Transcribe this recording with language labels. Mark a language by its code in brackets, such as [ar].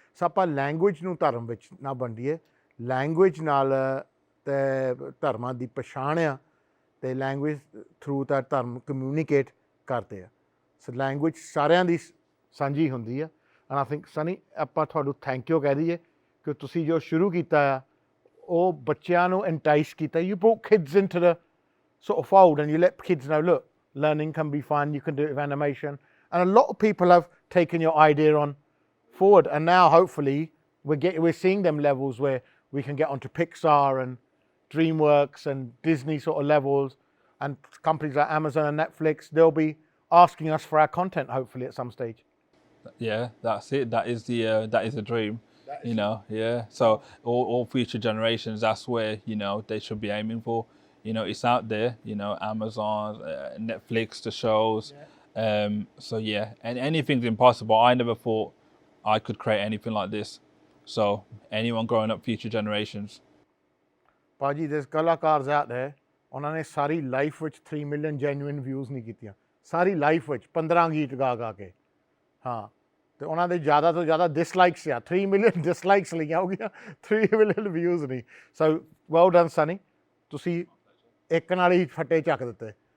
[pa] ਸੋ ਆਪਾਂ ਲੈਂਗੁਏਜ ਨੂੰ ਧਰਮ ਵਿੱਚ ਨਾ ਵੰਡੀਏ, ਲੈਂਗੁਏਜ ਨਾਲ ਤੇ ਧਰਮਾਂ ਦੀ ਪਛਾਣ ਆ ਅਤੇ ਲੈਂਗੁਏਜ ਥਰੂ ਤਾਂ ਧਰਮ ਕਮਿਊਨੀਕੇਟ ਕਰਦੇ ਆ. ਸੋ ਲੈਂਗੁਏਜ ਸਾਰਿਆਂ ਦੀ ਸਾਂਝੀ ਹੁੰਦੀ ਆ. [en] and I think [pa] ਸਨੀ ਆਪਾਂ ਤੁਹਾਨੂੰ ਥੈਂਕ ਯੂ ਕਹਿ ਦਈਏ ਕਿ ਤੁਸੀਂ ਜੋ ਸ਼ੁਰੂ ਕੀਤਾ ਆ ਉਹ ਬੱਚਿਆਂ ਨੂੰ ਐਂਟਾਈਸ ਕੀਤਾ. [en] You brought kids into the sort of fold and you let kids know, look, learning can be fun, you can do it with animation. And a lot of people have taken your idea on forward, and now hopefully we're seeing them levels where we can get onto Pixar and DreamWorks and Disney sort of levels, and companies like Amazon and Netflix, they'll be asking us for our content hopefully at some stage. Yeah, that's it. That is the dream. Yeah. So all future generations, that's where they should be aiming for. It's out there. Amazon, Netflix, the shows. Yeah. So yeah, and anything's impossible. I never thought I could create anything like this. So anyone growing up, future generations. Paji, there's kalakars out there. [pa] ਉਹਨਾਂ ਨੇ ਸਾਰੀ life ਵਿੱਚ 3 million genuine views ਨਹੀਂ ਕੀਤੀਆਂ. ਸਾਰੀ life ਵਿੱਚ 15 ਗੀਤ ਗਾ ਕੇ. ਹਾਂ, ਅਤੇ ਉਹਨਾਂ ਦੇ ਜ਼ਿਆਦਾ ਤੋਂ ਜ਼ਿਆਦਾ ਡਿਸਲਾਈਕਸ ਆ. 3 ਮਿਲੀਅਨ ਡਿਸਲਾਈਕਸ ਲਈਆਂ ਹੋ ਗਈਆਂ, 3 ਮਿਲੀਅਨ ਵਿਊਜ਼ ਨਹੀਂ. [en] so well done [pa] ਸਨੀ. ਤੁਸੀਂ ਇੱਕ ਨਾਲ ਹੀ ਫੱਟੇ ਚੱਕ ਦਿੱਤੇ.